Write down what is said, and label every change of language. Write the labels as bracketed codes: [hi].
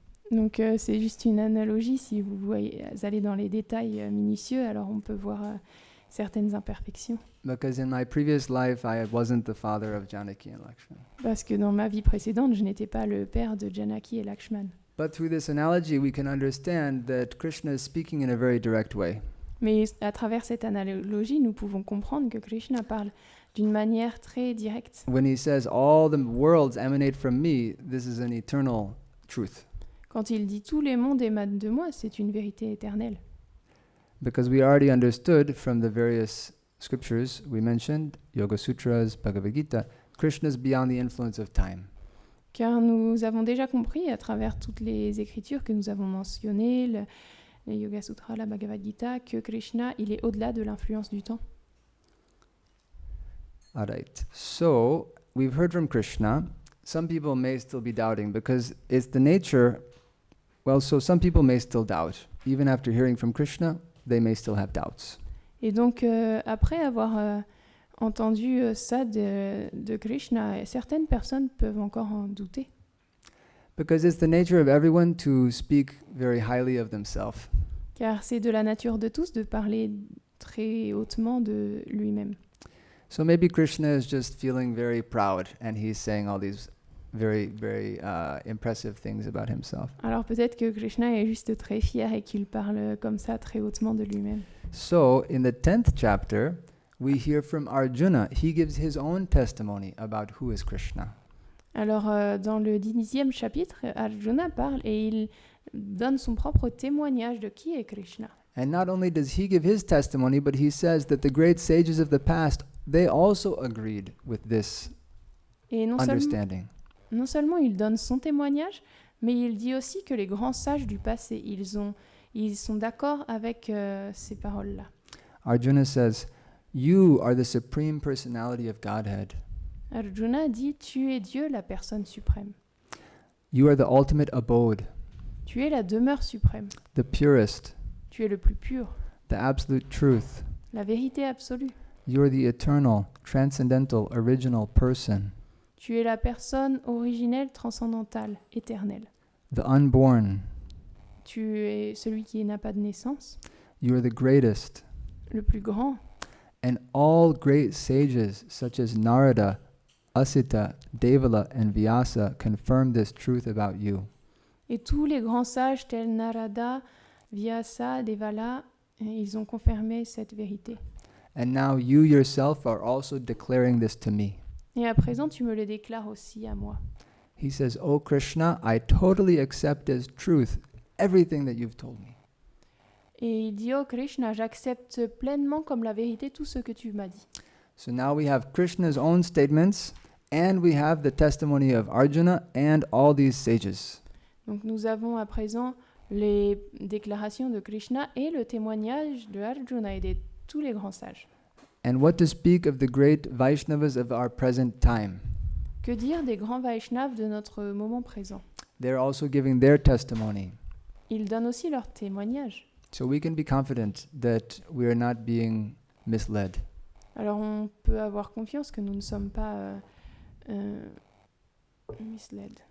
[fr] Donc c'est juste une analogie. Si vous allez dans les détails minutieux, alors on peut voir certaines imperfections. [en] Because in my previous life, I wasn't the father of Janaki and Lakshman. [fr] Parce que dans ma vie précédente, je n'étais pas le père de Janaki et Lakshman. [en] But through this analogy, we can understand that Krishna is speaking in a very direct way. [fr] Mais à travers cette analogie, nous pouvons comprendre que Krishna parle d'une manière très directe. [en] When he says, all the worlds emanate from me, this is an eternal truth. [fr] Quand il dit tous les mondes émanent de moi, c'est une vérité éternelle. [en] Because we already understood from the various scriptures we mentioned, Yoga Sutras, Bhagavad-Gita, Krishna is beyond the influence of time. [fr] Car nous avons déjà compris à travers toutes les écritures que nous avons mentionnées, les Yoga Sutras, la Bhagavad-Gita, que Krishna, il est au-delà de l'influence du temps. [en] All right. So, we've heard from Krishna. Some people may still be doubting because it's the nature. Well, so some people may still doubt. Even after hearing from Krishna, they may still have doubts. [fr] Et donc, après avoir entendu ça de Krishna, certaines personnes peuvent encore en douter. [en] Because it's the nature of everyone to speak very highly of themselves. [fr] Car c'est de la nature de tous de parler très hautement de lui-même. [en] So maybe Krishna is just feeling very proud and he's saying all these very, very impressive things about himself. [fr] Alors peut-être que Krishna est juste très fier et qu'il parle comme ça très hautement de lui-même. [en] So in the 10th chapter, we hear from Arjuna. He gives his own testimony about who is Krishna. [fr] Alors dans le 10e chapitre, Arjuna parle et il donne son propre témoignage de qui est Krishna. [en] And not only does he give his testimony, but he says that the great sages of the past, they also agreed with this [fr] Et [en] understanding. [fr] Non seulement il donne son témoignage, mais il dit aussi que les grands sages du passé, ils sont d'accord avec ces paroles-là. [en] Arjuna says, you are the supreme personality of Godhead. [fr] Arjuna dit, tu es Dieu, la personne suprême. [en] You are the ultimate abode, [fr] Tu es la demeure suprême. [en] the purest, [fr] Tu es le plus pur, [en] the absolute truth. [fr] la vérité absolue. [en] You are the eternal, transcendental, original person, [fr] Tu es la personne originelle, transcendantale, éternelle. [en] the unborn. [fr] Tu es celui qui n'a pas de naissance, [en] You are the greatest. [fr] le plus grand. [en] And all great sages, such as Narada, Asita, Devala, and Vyasa, confirm this truth about you. [fr] Et tous les grands sages tels Narada, Vyasa, Devala, ils ont confirmé cette vérité. [en] And now you yourself are also declaring this to me. [fr] Et à présent, tu me le déclares aussi à moi. [en] He says, "O Krishna, I totally accept as truth everything that you've told me." [fr] Et il dit, oh Krishna, j'accepte pleinement comme la vérité tout ce que tu m'as dit. [en] So now we have Krishna's own statements, and we have the testimony of Arjuna and all these sages. [fr] Donc nous avons à présent les déclarations de Krishna et le témoignage de Arjuna et de tous les grands sages. [en] And what to speak of the great Vaishnavas of our present time? [fr] Que dire des grands Vaishnavas de notre moment présent? [en] They're also giving their testimony. [fr] Ils donnent aussi leur témoignage. [en] So we can be confident that we are not being misled. [fr] Alors on peut avoir confiance que nous ne sommes pas [en] misled.